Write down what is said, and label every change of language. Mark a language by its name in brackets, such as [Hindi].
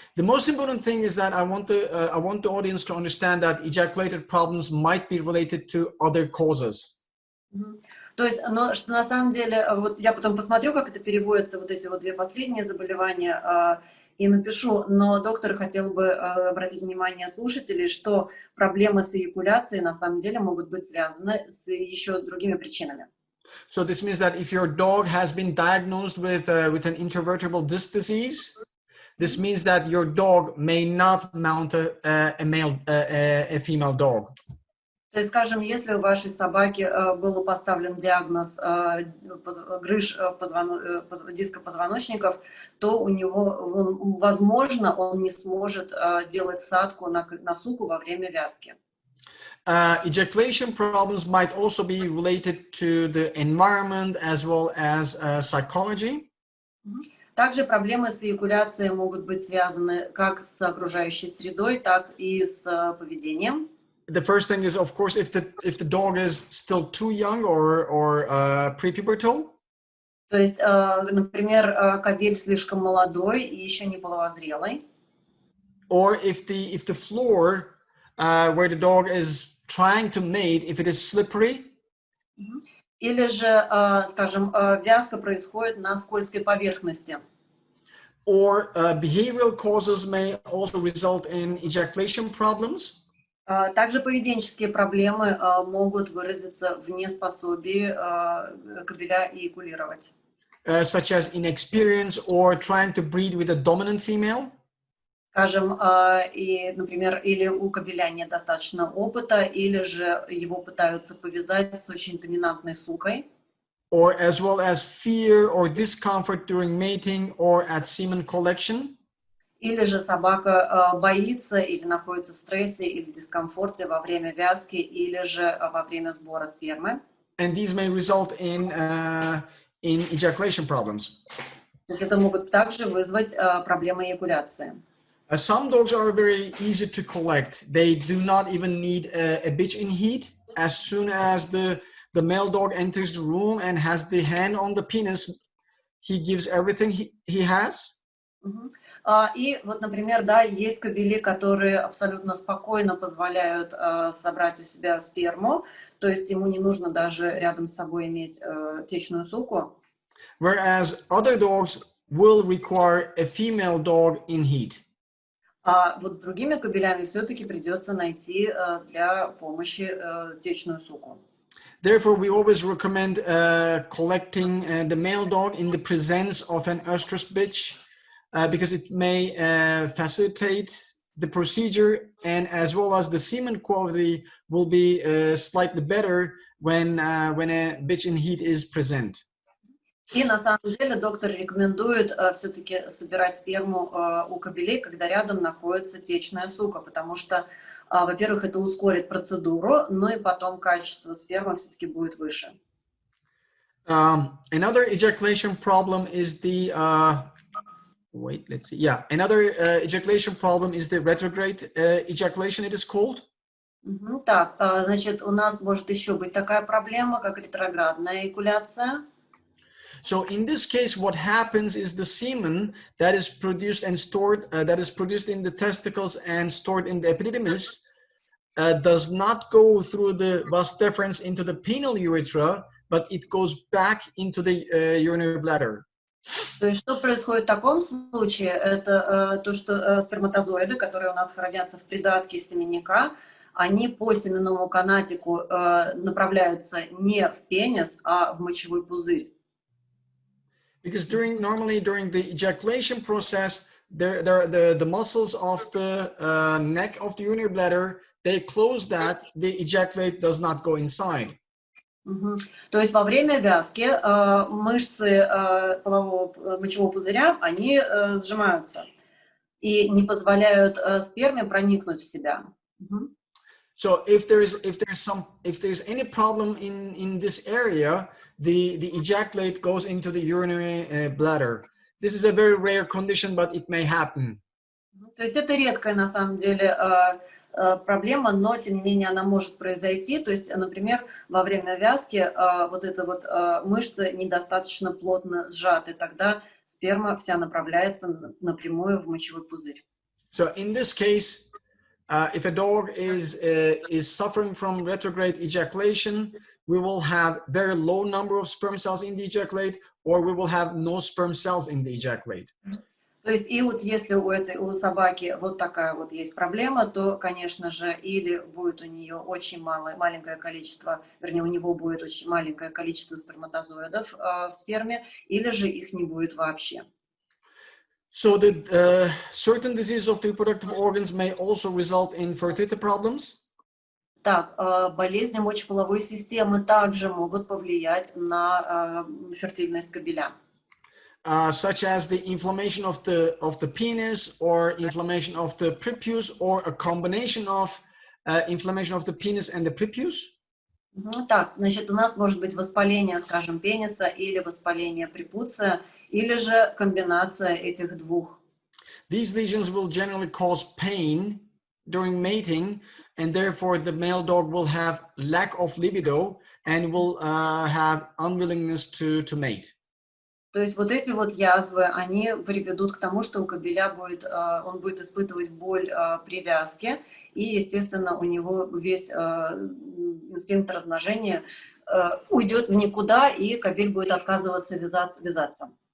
[English] The most important thing is that I want the audience to understand that ejaculated problems might be related to other causes. [Russian] То есть, но что на самом деле, вот я потом посмотрю, как это переводится, вот эти вот две последние заболевания, и напишу, но доктор хотел бы обратить внимание слушателей, что проблемы с эякуляцией на самом деле могут быть связаны с еще другими причинами. [English] So this means that if your dog has been diagnosed with an intervertebral disc disease, this means that your dog may not mount a female dog. [Russian] То есть, скажем, если у вашей собаки был поставлен диагноз грыж диска позвоночников, то у него, возможно, он не сможет делать садку на суку во время вязки. [English] Ejaculation problems might also be related to the environment as well as psychology. [Russian] Также проблемы с эякуляцией могут быть связаны как с окружающей средой, так и с поведением. [English] The first thing is, of course, if the dog is still too young or prepubertal. [Russian] То есть, например, кобель слишком молодой и еще не половозрелый. [English] Or if the floor where the dog is trying to mate, if it is slippery. [Russian] Или же, скажем, вязка происходит на скользкой поверхности. [English] Or behavioral causes may also result in ejaculation problems. [Russian] Также поведенческие проблемы могут выразиться в неспособии кобеля эякулировать. [English] Such as inexperience or trying to breed with a dominant female. [Russian] Скажем, и, например, или у кобеля нет достаточно опыта, или же его пытаются повязать с очень доминантной сукой. [English] Or as well as fear or discomfort during mating or at semen collection. [Russian] Или же собака боится или находится в стрессе или дискомфорте во время вязки, или же во время сбора спермы. [English] And these may result in ejaculation problems. [Russian] То есть это могут также вызвать проблемы эякуляции. [English] Some dogs are very easy to collect. They do not even need a bitch in heat. As soon as the male dog enters the room and has the hand on the penis, he gives everything he has. [Russian] И вот, например, да, есть кобели, которые абсолютно спокойно позволяют собрать у себя сперму, то есть ему не нужно даже рядом с собой иметь течную суку. [English] Whereas other dogs will require a female dog in heat. [Russian] А вот с другими кобелями все-таки придется найти для помощи течную суку. [English] Therefore, we always recommend collecting the male dog in the presence of an oestrus bitch. Because it may facilitate the procedure, and as well as the semen quality will be slightly better when a bitch in heat is present. [Russian] И на самом деле доктор рекомендует все-таки собирать сперму у кобелей, когда рядом находится течная сука, потому что, во-первых, это ускорит процедуру, но и потом качество спермы все-таки будет выше. [English] Another ejaculation problem is the wait, let's see. Yeah, another ejaculation problem is the retrograde ejaculation, it is called. [Russian] Так, значит, у нас может еще быть такая проблема, как ретроградная эякуляция. [English] So in this case, what happens is the semen that is produced and stored, that is produced in the testicles and stored in the epididymis, does not go through the vas deferens into the penile urethra, but it goes back into the urinary bladder. [Russian] То есть что происходит в таком случае? Это то, что сперматозоиды, которые у нас хранятся в придатке семенника, они по семенному канатику направляются не в пенис, а в мочевой пузырь. [English] Because normally during the ejaculation process, the muscles of the neck of the urinary bladder, they close that, the ejaculate does not go inside. [Russian] То есть во время вязки мышцы полового мочевого пузыря, они сжимаются и не позволяют сперме проникнуть в себя. [English] So if there's any problem in this area, the ejaculate goes into the urinary bladder. This is a very rare condition, but it may happen. [Russian] То есть это редкая на самом деле проблема, но тем не менее она может произойти. То есть, например, во время вязки вот эта вот мышцы недостаточно плотно сжаты, тогда сперма вся направляется напрямую в мочевой пузырь. [English] So in this case, if a dog is suffering from retrograde ejaculation, we will have very low number of sperm cells in the ejaculate, or we will have no sperm cells in the ejaculate. [Russian] То есть и вот если у собаки вот такая вот есть проблема, то, конечно же, или будет у нее очень маленькое количество, вернее, у него будет очень маленькое количество сперматозоидов в сперме, или же их не будет вообще. [English] So the certain diseases of the reproductive organs may also result in fertility problems. [Russian] Так, болезни мочеполовой системы также могут повлиять на фертильность кабеля. [English] Such as the inflammation of the penis, or inflammation of the prepuce, or a combination of inflammation of the penis and the prepuce. [Russian] Так, значит, у нас может быть воспаление, скажем, пениса или воспаление препуция, или же комбинация этих двух. [English] These lesions will generally cause pain during mating, and therefore the male dog will have lack of libido and will have unwillingness to mate. [Russian] То есть вот эти вот язвы, они приведут к тому, что у кобеля он будет испытывать боль при вязке, и, естественно, у него весь инстинкт размножения уйдет в никуда, и кобель будет отказываться вязаться.